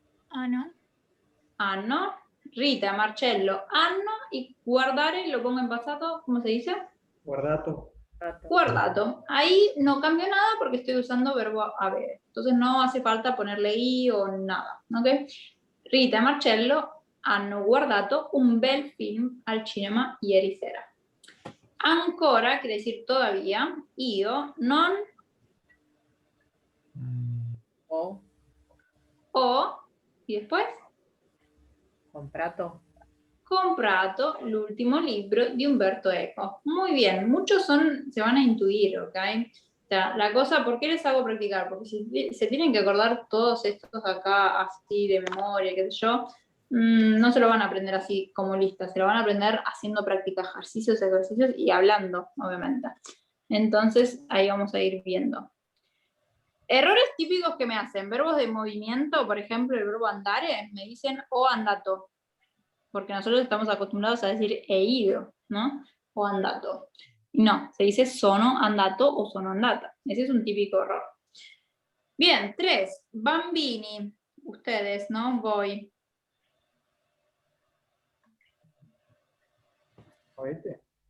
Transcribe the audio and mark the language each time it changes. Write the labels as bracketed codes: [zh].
[it] Ano. Anno. Rita, Marcello, anno. [es] Y guardare, lo pongo en pasado, ¿cómo se dice? [it] Guardato. Guardato. [es] Ahí no cambio nada porque estoy usando verbo avere. Entonces no hace falta ponerle i o nada. ¿Ok? [it] Rita e Marcello hanno guardato un bel film al cinema ieri sera. [es] Ancora quiere decir todavía. [it] Io non O ho, y después, comprato. comprato l'ultimo libro di Umberto Eco. [es] Muy bien, muchos se van a intuir, ¿ok? O sea, la cosa, ¿por qué les hago practicar? Porque si se tienen que acordar todos estos acá así de memoria, qué sé yo, no se lo van a aprender así como lista, se lo van a aprender haciendo práctica, ejercicios y hablando, obviamente. Entonces, ahí vamos a ir viendo. Errores típicos que me hacen, verbos de movimiento, por ejemplo, el verbo andare, me dicen [it] o andato, [es] porque nosotros estamos acostumbrados a decir he ido, ¿no? [it] O andato. [es] No, se dice [it] sono andato o sono andata. [es] Ese es un típico error. Bien, 3. Bambini. Ustedes, ¿no? Voy. [it] Avete.